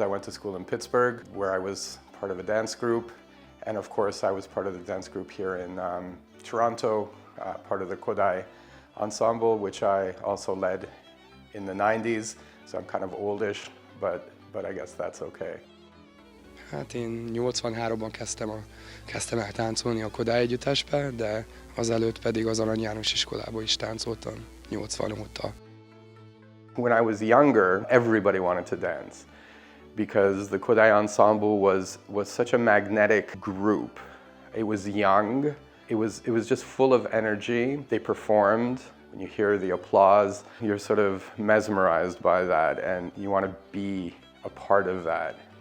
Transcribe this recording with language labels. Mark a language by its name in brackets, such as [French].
[English] I went to school in Pittsburgh, where I was part of a dance group. And of course, I was part of the dance group here in Toronto, part of the Kodály ensemble, which I also led in the 90s. So I'm kind of oldish, but I guess that's okay. [Hungarian] Hát én 83-ban kezdtem el táncolni a Kodály együttesbe, de azelőtt pedig az Arany János iskolában is táncoltam 80 óta. [English] When I was younger, everybody wanted to dance because the Kodály ensemble was such a magnetic group. It was young, it was just full of energy. They performed. When you hear the applause, you're sort of mesmerized by that and you want to be a part of that.